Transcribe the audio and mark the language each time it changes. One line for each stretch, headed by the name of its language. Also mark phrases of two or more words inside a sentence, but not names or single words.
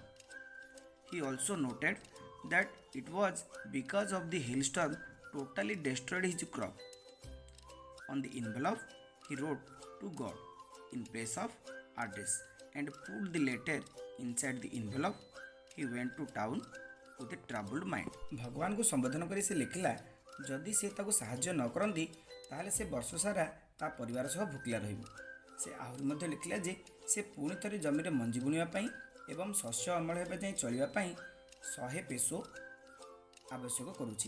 English: He also noted that it was because of the hailstorm totally destroyed his crop. On the envelope, he wrote to God in place of address and put the letter inside the envelope. He went to town with a troubled mind.
Odia: ଭଗବାନ କୁ ସମ୍ବୋଧନ କରି ସେ ଲେଖିଲା, ଯଦି ସେ ତାକୁ ସାହାଯ୍ୟ ନ କରନ୍ତି ତାହେଲେ ସେ ବର୍ଷ ସାରା ତା ପରିବାର ସହ ଭୋକିଲା ରହିବ। ସେ ଆହୁରି ମଧ୍ୟ ଲେଖିଲା ଯେ ସେ ପୁଣି ଥରେ ଜମିରେ ମଞ୍ଜି ବୁଣିବା ପାଇଁ ଏବଂ ଶସ୍ୟ ଅମଳ ହେବା ଯାଏଁ ଚଳିବା ପାଇଁ 100 ପେସୋ ଆବଶ୍ୟକ କରୁଛି।